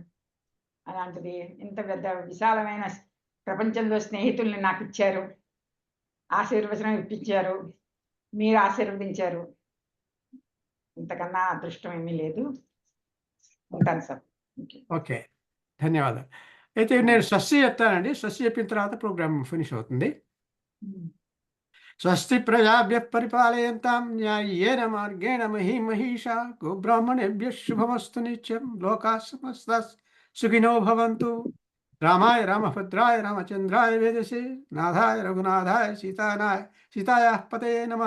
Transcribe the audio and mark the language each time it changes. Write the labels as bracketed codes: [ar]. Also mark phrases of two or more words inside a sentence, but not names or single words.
[te] అలాంటిది ఇంత పెద్ద విశాలమైన ప్రపంచంలో స్నేహితుల్ని నాకు ఇచ్చారు, ఆశీర్వచనం ఇప్పించారు, మీరు ఆశీర్వదించారు. ఇంతకన్నా అదృష్టం ఏమీ లేదు. ఉంటాను సార్. ఓకే, ధన్యవాదాలు. అయితే నేను స్వస్తి చెప్తానండి. స్వస్తి చెప్పిన తర్వాత [en] program finish [te] అవుతుంది. [sa] స్వస్తి ప్రజాభ్యః పరిపాలయంతాం న్యాయేన మార్గేణ మహీమహీషా గోబ్రాహ్మణేభ్యః శుభమస్తు నిత్యం. లోకాః సమస్తాః సుఖినో భవంతు. रामाय रामभद्राय रामचंद्राय वेदसे नाथाय रघुनाथाय सीतायाः पतये नमः।